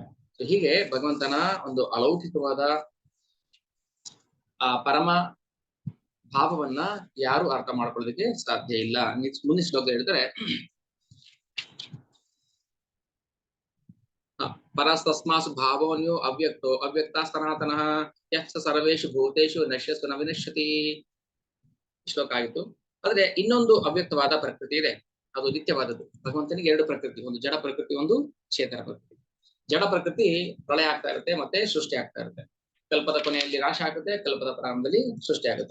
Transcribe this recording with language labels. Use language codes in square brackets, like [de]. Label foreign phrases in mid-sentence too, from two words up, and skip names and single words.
[kn] ಸೊ ಹೀಗೆ ಭಗವಂತನ ಒಂದು ಅಲೌಕಿಕವಾದ ಆ ಪರಮ ಭಾವವನ್ನ ಯಾರು ಅರ್ಥ ಮಾಡ್ಕೊಳ್ಳೋದಕ್ಕೆ ಸಾಧ್ಯ ಇಲ್ಲ. ಮುಂದಿನ ಶ್ಲೋಕ ಹೇಳ್ತಾರೆ, [sa] ಪರಸ್ತಸ್ಮಾಸು ಭಾವೋನ್ಯೋ ಅವ್ಯಕ್ತೋ ಅವ್ಯಕ್ತ ಸನಾತನಃ ಯಃ ಸರ್ವೇಷು ಭೂತೇಷು ನಶ್ಯಸ್ತು ನ ವಿನಶ್ಯತಿ. [kn] ಶ್ಲೋಕ ಆಯಿತು. ಆದ್ರೆ ಇನ್ನೊಂದು ಅವ್ಯಕ್ತವಾದ ಪ್ರಕೃತಿ ಇದೆ, ಅದು ನಿತ್ಯವಾದದ್ದು. ಭಗವಂತನಿಗೆ 2 ಪ್ರಕೃತಿ, ಒಂದು ಜಡ ಪ್ರಕೃತಿ, ಒಂದು ಚೇತನ ಪ್ರಕೃತಿ. ಜಡ ಪ್ರಕೃತಿ ಪ್ರಳಯ ಆಗ್ತಾ ಇರುತ್ತೆ, ಮತ್ತೆ ಸೃಷ್ಟಿ ಆಗ್ತಾ ಇರುತ್ತೆ. ಕಲ್ಪದ ಕೊನೆಯಲ್ಲಿ ನಾಶ ಆಗುತ್ತೆ, ಕಲ್ಪದ ಪ್ರಾರಂಭದಲ್ಲಿ ಸೃಷ್ಟಿ ಆಗುತ್ತೆ.